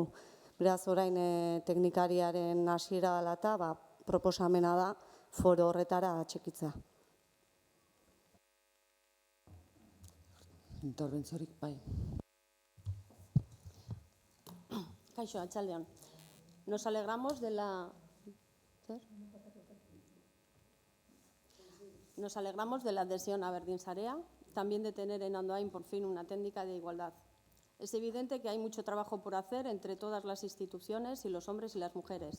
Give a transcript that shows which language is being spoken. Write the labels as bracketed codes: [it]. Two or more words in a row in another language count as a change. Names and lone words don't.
[eu] Beraz, orain teknikariaren hasiera dela eta proposamena da foro horretara atxikitzea. Interventzorik, bai. Kaixo, atxaldeon. [es] Nos alegramos de la adhesión a Berdin Sarea, también de tener en Andoain por fin una técnica de igualdad. Es evidente que hay mucho trabajo por hacer entre todas las instituciones y los hombres y las mujeres.